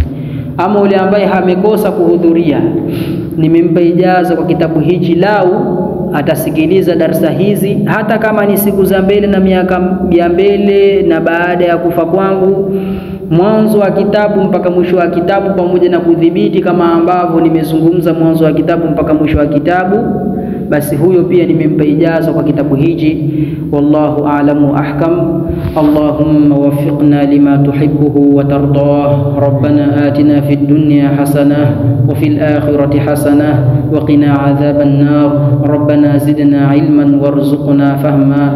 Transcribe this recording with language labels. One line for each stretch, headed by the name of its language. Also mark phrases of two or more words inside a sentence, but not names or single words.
Swahili: Ama ule ambaye hamekosa kuhudhuria, nimempa ijaza kwa kitabu hichi lau atasikiliza darsa hizi, hata kama ni siku za mbele na miaka ya mbele na baada ya kufa kwangu, mwanzo wa kitabu mpaka mwisho wa kitabu, pamoja na kudhibiti kama ambavyo nimezungumza mwanzo wa kitabu mpaka mwisho wa kitabu, basi huyo pia nimempa ijaza kwa kitabu hichi.
Arabic: والله أعلم أحكم. اللهم وفقنا لما تحبه وترضاه. ربنا آتنا في الدنيا حسنة وفي الآخرة حسنة وقنا عذاب النار. ربنا زدنا علما وارزقنا فهما.